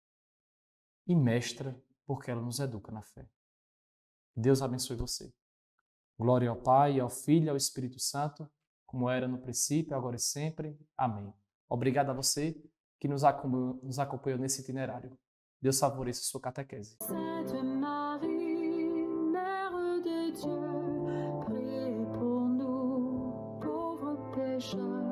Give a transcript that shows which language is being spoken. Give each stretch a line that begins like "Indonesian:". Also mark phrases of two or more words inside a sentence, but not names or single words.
Portuguese: E mestra, porque ela nos educa na fé. Deus abençoe você. Glória ao Pai, ao Filho e ao Espírito Santo, como era no princípio, agora e sempre. Amém. Obrigado a você que nos acompanhou nesse itinerário. Deus favoreça a sua catequese.
French: Sainte Marie, Mère de Dieu, priez pour nous, pauvres pécheurs.